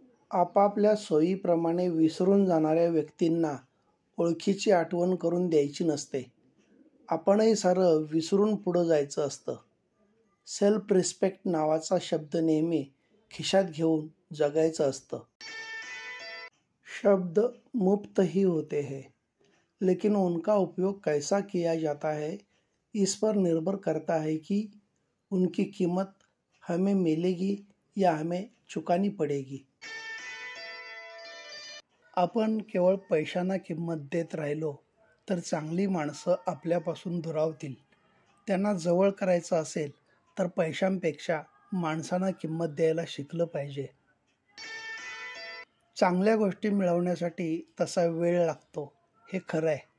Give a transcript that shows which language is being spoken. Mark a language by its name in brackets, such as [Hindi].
[Marathi] आपापल्या सोयीप्रमाणे विसरून जाणाऱ्या व्यक्तींना ओळखीची आठवण करून द्यायची नसते. आपणही सरळ विसरून पुढं जायचं असतं. सेल्फ रिस्पेक्ट नावाचा शब्द नेहमी खिशात घेऊन जगायचं असतं. [Hindi] शब्द मुफ्त ही होते हैं, लेकिन उनका उपयोग कैसा किया जाता है इस पर निर्भर करता है कि उनकी कीमत हमें मिलेगी या हमें चुकानी पडेगी. [Marathi] आपण केवळ पैशांना किंमत देत राहिलो तर चांगली माणसं आपल्यापासून दुरावतील. त्यांना जवळ करायचं असेल तर पैशांपेक्षा माणसांना किंमत द्यायला शिकलं पाहिजे. चांगल्या गोष्टी मिळवण्यासाठी तसा वेळ लागतो, हे खरं आहे.